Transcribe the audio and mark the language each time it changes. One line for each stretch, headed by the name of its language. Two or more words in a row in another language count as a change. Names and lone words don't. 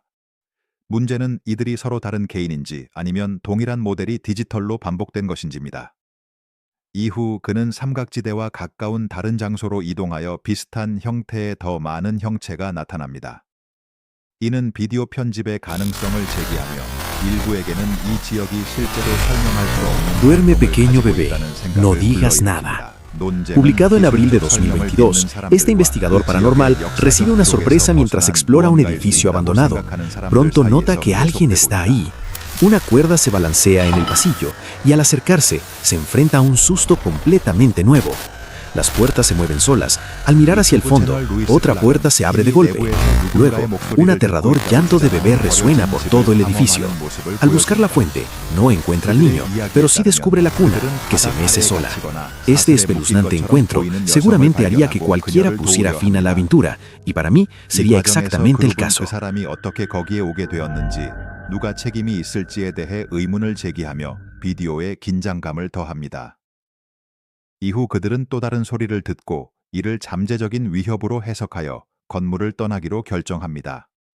Korean: 문제는 이들이 서로 다른 개인인지 아니면 동일한 모델이 디지털로 반복된 것인지입니다. 이후 그는 삼각지대와 가까운 다른 장소로 이동하여 비슷한 형태의 더 많은 형체가 나타납니다. 이는 비디오 편집의 가능성을 제기하며 일부에게는 이 지역이 실제로 설명할 수 없는
Spanish: Duerme pequeño bebé, no digas nada. Publicado en abril de 2022, este investigador paranormal recibe una sorpresa mientras explora un edificio abandonado. Pronto nota que alguien está ahí. Una cuerda se balancea en el pasillo y al acercarse se enfrenta a un susto completamente nuevo. Las puertas se mueven solas. Al mirar hacia el fondo, otra puerta se abre de golpe. Luego, un aterrador llanto de bebé resuena por todo el edificio. Al buscar la fuente, no encuentra al niño, pero sí descubre la cuna, que se mece sola. Este espeluznante encuentro seguramente haría que cualquiera pusiera fin a la aventura, y para mí sería exactamente el caso.
Korean: 그 사람이 어떻게 거기에 오게 되었는지, 누가 책임이 있을지에 대해 의문을 제기하며 비디오에 긴장감을 더합니다. 이후 그들은 또 다른 소리를 듣고 이를 잠재적인 위협으로 해석하여 건물을 떠나기로 결정합니다.